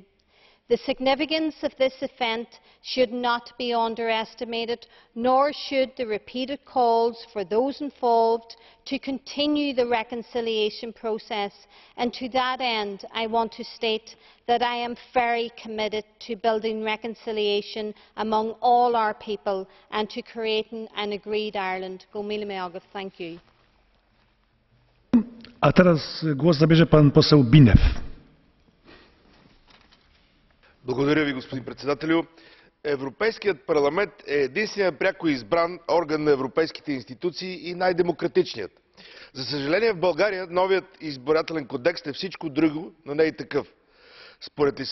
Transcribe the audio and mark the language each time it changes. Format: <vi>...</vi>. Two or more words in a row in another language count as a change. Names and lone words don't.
<en>The significance of this event should not be underestimated, nor should the repeated calls for those involved to continue the reconciliation process. And to that end, I want to state that I am very committed to building reconciliation among all our people and to creating an agreed Ireland.</en> <ga>Go míle maith.</ga> <en>Thank you.</en> <pl>A teraz głos zabierze pan poseł Binev.</pl> <bg>Благодаря ви, господин председателю. Европейският парламент е единственият пряко избран орган на европейските институции и най-демократичният. За съжаление, в България новият избирателен кодекс е всичко друго, но не и такъв.</bg>